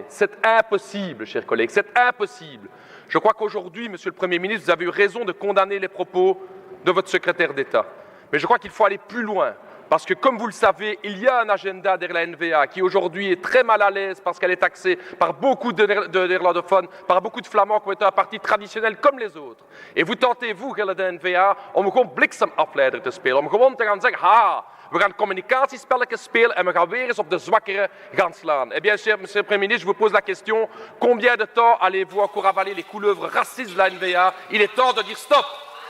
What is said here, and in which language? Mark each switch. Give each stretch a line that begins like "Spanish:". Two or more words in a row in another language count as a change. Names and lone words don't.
French: C'est impossible, chers collègues, c'est impossible. Je crois qu'aujourd'hui, Monsieur le Premier ministre, vous avez eu raison de condamner les propos de votre secrétaire d'État. Mais je crois qu'il faut aller plus loin. Parce que, comme vous le savez, il y a un agenda derrière la NVA qui aujourd'hui est très mal à l'aise parce qu'elle est taxée par beaucoup de néerlandophones, par beaucoup de flamands qui ont été un parti traditionnel comme les autres. Et vous tentez, vous, de la NVA,
Dutch: om gewoon bliksemafleider te spelen. Om gewoon te gaan zeggen, we gaan communicatiespelletjes spelen en we gaan weer eens op de zwakkeren gaan slaan.
French: Eh bien, monsieur le Premier ministre, je vous pose la question, combien de temps allez-vous encore avaler les couleuvres racistes de la NVA? Il est temps de dire stop!